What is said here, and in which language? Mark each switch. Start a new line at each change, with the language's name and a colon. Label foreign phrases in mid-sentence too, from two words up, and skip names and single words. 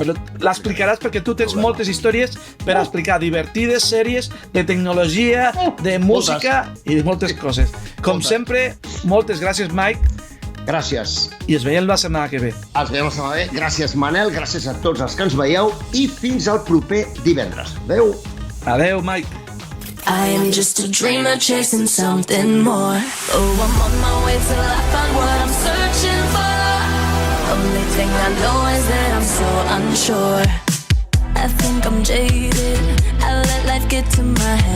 Catalan: Però l'explicaràs perquè tu tens moltes històries per explicar, divertides, sèries, de tecnologia, de música i de moltes coses. Com sempre, moltes gràcies, Mike. Gràcies. I ens veiem la setmana que ve. Ens veiem la setmana que ve. Gràcies, Manel. Gràcies a tots els que ens veieu. I fins al proper divendres. Adéu. Adéu, Mike.
English: I am just a dreamer chasing something more. Oh, I'm on my way till I find what I'm searching for. Only thing I know is that I'm so unsure. I think I'm jaded. I let life get to my head.